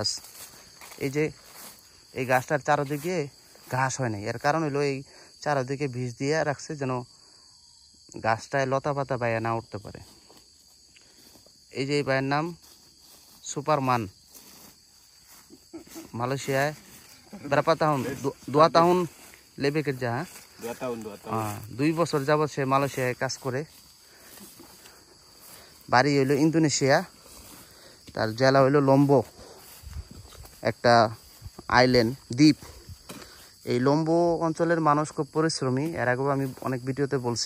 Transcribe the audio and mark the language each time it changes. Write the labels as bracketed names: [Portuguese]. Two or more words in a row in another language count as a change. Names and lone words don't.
[Bangla] এই যে এই গাছটার চারদিকে ঘাস হয় নাই, এর কারণ হলো এই চারদিকে বিষ দিয়ে রাখছে যেন গাছটায় লতা পাতা বাইয়া না উঠতে পারে। এই যে এই ভাইয়ের নাম সুপারমান, মালয়েশিয়ায় [Malay] berapa tahun? 2 tahun lebih kerja. 2 tahun. [Bangla] 2 বছর যাবৎ সে মালয়েশিয়ায় কাজ করে। বাড়ি হইল ইন্দোনেশিয়া, তার জেলা হইল লম্বো, একটা আইল্যান্ড, দ্বীপ। এই লম্বো অঞ্চলের মানুষ খুব পরিশ্রমী, এর আগেও আমি অনেক ভিডিওতে বলছি।